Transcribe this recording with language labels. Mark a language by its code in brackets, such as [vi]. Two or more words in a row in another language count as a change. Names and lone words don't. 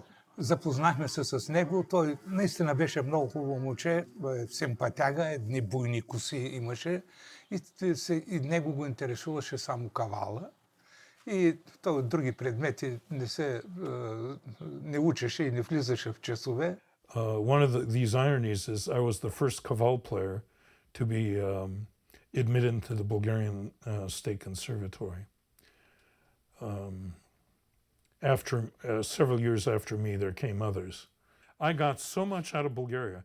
[bg] Запознахме се с него, той наистина беше много хубаво момче, симпатяга, едни буйни коси имаше и него го интересуваше само кавала. И той от други предмети не учеше и не влизаше в часове. [en] One of these ironies is I was the first kaval player to be admitted into the Bulgarian State Conservatory. Several years after me, there came others. I got so much out of Bulgaria.